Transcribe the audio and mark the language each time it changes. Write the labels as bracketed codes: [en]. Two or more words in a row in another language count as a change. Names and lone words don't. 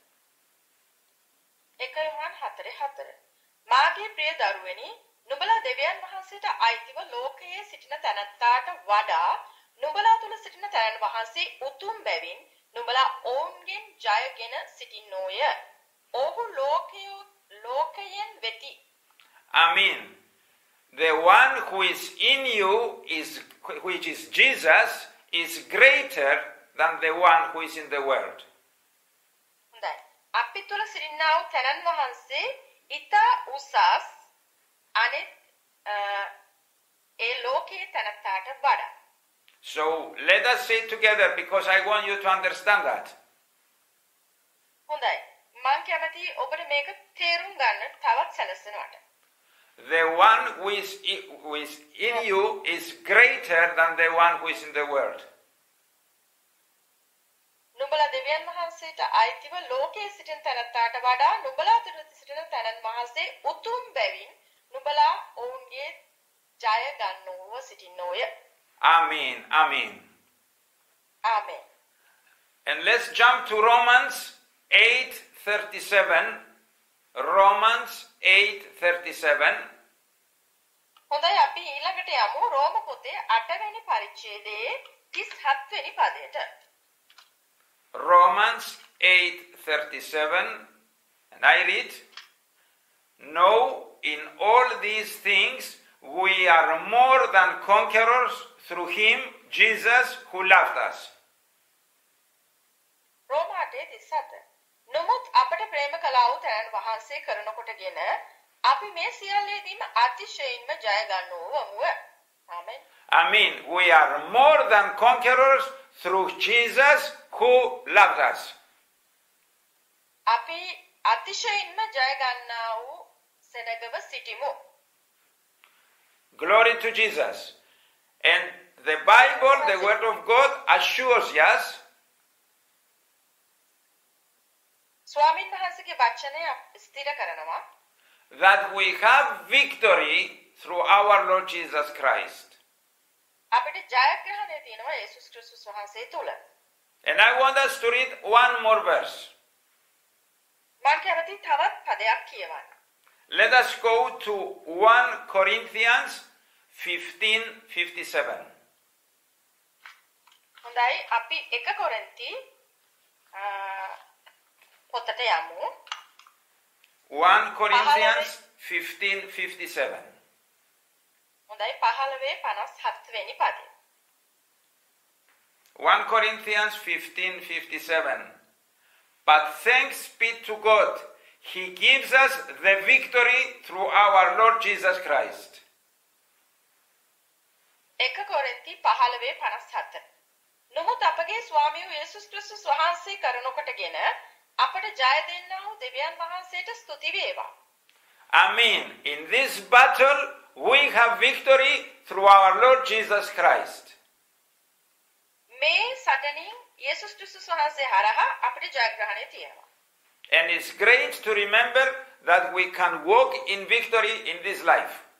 [si] 1 යොහන් 4:4. මාගේ ප්‍රිය දරුවනි, නුඹලා දෙවියන් වහන්සේට අයිතිව ලෝකයේ සිටින තැනැත්තාට වඩා නුඹලා තුල සිටින තැනැන් වහන්සේ උතුම් බැවින් නුඹලා ඔවුන්ගෙන් ජයගෙන සිටින්නෝය. ඔහු ලෝකයෙන් වෙති. [en] Amen. The one who is in you, which is Jesus, is greater than the one who is in the world. [si] හොඳයි. අපි තුල සිටිනා වූ තැනැන් වහන්සේ ඊට උසස් අනිත් ඒ ලෝකයේ තැනැත්තාට වඩා. [en] So let us say together, because I want you to understand that. [si] හොඳයි. මම කැමති ඔබට මේක තේරුම් ගන්න තවත් සැලසෙනවට. [en] The one who is in you is greater than the one who is in the world. [si] නුඹලා දෙවියන් වහන්සේට අයිතිව ලෝකයේ සිටින තැනැත්තාට වඩා නුඹලා තුල සිටින තැනැන් වහන්සේ උතුම් බැවින් නුඹලා ඔවුන්ගේ ජය ගන්නවව සිටින්නෝය. [en] Amen. Amen. Amen. And let's jump to Romans 8:37. Romans 8:37. [si] හොඳයි අපි ඊළඟට යමු රෝම පොතේ 8 වෙනි පරිච්ඡේදයේ 37 වෙනි පදයට. [en] Romans 8:37, and I read, "No, in all these things we are more than conquerors through him, Jesus, who loved us." [si] රෝම 8:37. නමුත් අපට ප්‍රේම කළා වූ තැනැන් වහන්සේ කරනකොටගෙන අපි මේ සියල්ලේදීම අතිශයින්ම ජය ගන්නවමු. ආමෙන්. [en] Amen. We are more than conquerors through Jesus, who loved us. [si] අපි අතිශයින්ම ජය ගන්නා වූ සෙනගව සිටිමු. [en] Glory to Jesus. And the Bible, the Word of God, assures us [si] ස්වාමීන් වහන්සේගේ වචනය ස්ථිර කරනවා [en] that we have victory through our Lord Jesus Christ. [si] අපිට ජයග්‍රහණය තියෙනවා යේසුස් ක්‍රිස්තුස් වහන්සේ තුල. [en] And I want us to read one more verse. [si] මම කැමති තවත් පදයක් කියවන්න. [en] Let us go to 1 Corinthians 15:57. [si] හොඳයි අපි 1 කොරින්ති පොතට යමු. [en] 1 Corinthians 15:57. [si] හොඳයි පිළිබඳයි 15:57 වෙනි පදය. [en] 1 Corinthians 15:57. But thanks be to God, He gives us the victory through our Lord Jesus Christ. [si] 1 කොරින්ති 15:57. නමුත් අපගේ ස්වාමී වූ යේසුස් ක්‍රිස්තුස් වහන්සේ කරනකොටගෙන අපට ජය දෙන්නා වූ දෙවියන් වහන්සේට ස්තුති වේවා. [en] I mean, in this battle, we have victory through our Lord Jesus Christ. [si] මේ සටනින් යේසුස් ක්‍රිස්තුස් වහන්සේ හරහා අපිට ජයග්‍රහණය තියෙනවා. [en] And it's great to remember that we can walk in victory in this life.